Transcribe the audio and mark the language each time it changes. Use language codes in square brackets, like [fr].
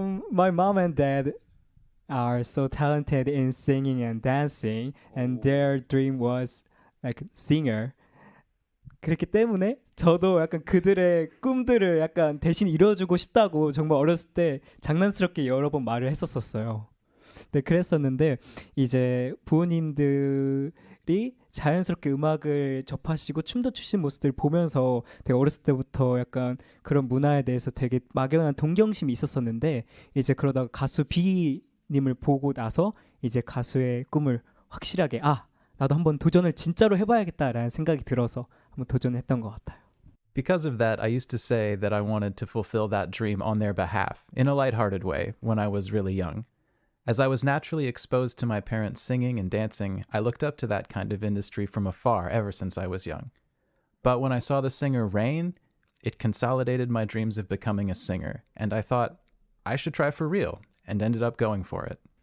[en] My mom and dad are so talented in singing and dancing, and their dream was like singer. [ko] 그렇기 때문에 저도 약간 그들의 꿈들을 약간 대신 이뤄주고 싶다고 정말 어렸을 때 장난스럽게 여러 번 말을 했었어요. 네, 그랬었는데 이제 부모님들이 자연스럽게 음악을 접하시고 춤도 추신 모습들을 보면서 되게 어렸을 때부터 약간 그런 문화에 대해서 되게 막연한 동경심이 있었었는데 이제 그러다가 가수 B님을 보고 나서 이제 가수의 꿈을 확실하게 나도 한번 도전을 진짜로 해봐야겠다라는 생각이 들어서 한번 도전했던 것 같아요. [en] Because of that, I used to say that I wanted to fulfill that dream on their behalf, in a lighthearted way, when I was really young. As I was naturally exposed to my parents singing and dancing, I looked up to that kind of industry from afar ever since I was young. But when I saw the singer Rain, it consolidated my dreams of becoming a singer, and I thought I should try for real, and ended up going for it.